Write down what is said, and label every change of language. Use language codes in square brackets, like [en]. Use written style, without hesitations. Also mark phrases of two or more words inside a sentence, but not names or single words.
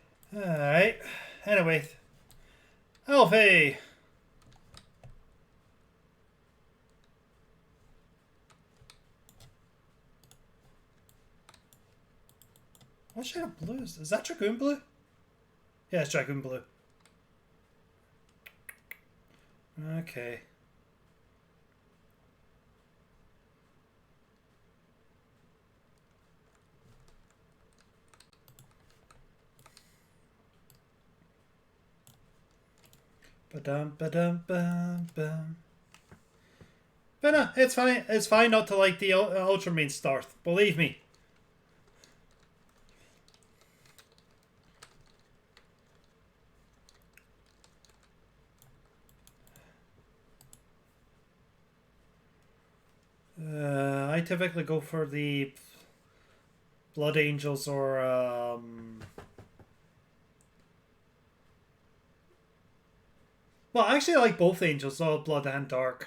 [en] Alright. Anyway. Alfie! What shade of blue is that? Dragoon blue? Yeah, it's Dragoon blue. Okay. Ba-dum, ba-dum, bum, bum. But no, it's fine. It's fine not to like the Ultramarine Starth. Believe me. I typically go for the Blood Angels or well, actually, I like both Angels, all Blood and Dark.